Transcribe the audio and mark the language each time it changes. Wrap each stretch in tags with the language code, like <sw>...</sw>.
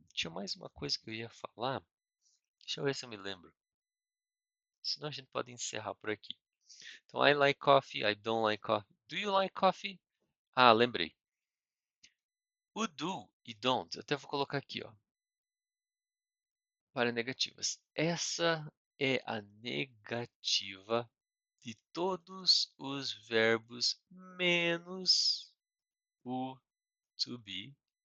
<pt>Tinha mais uma coisa que eu ia falar, deixa eu ver se eu me lembro. Senão a gente pode encerrar por aqui.</pt> <en>Então, I like coffee, I don't like coffee. Do you like coffee?</en> <pt>Ah, lembrei. O do e don't, eu até vou colocar aqui, ó, para negativas. Essa é a negativa de todos os verbos menos o to be.</pt>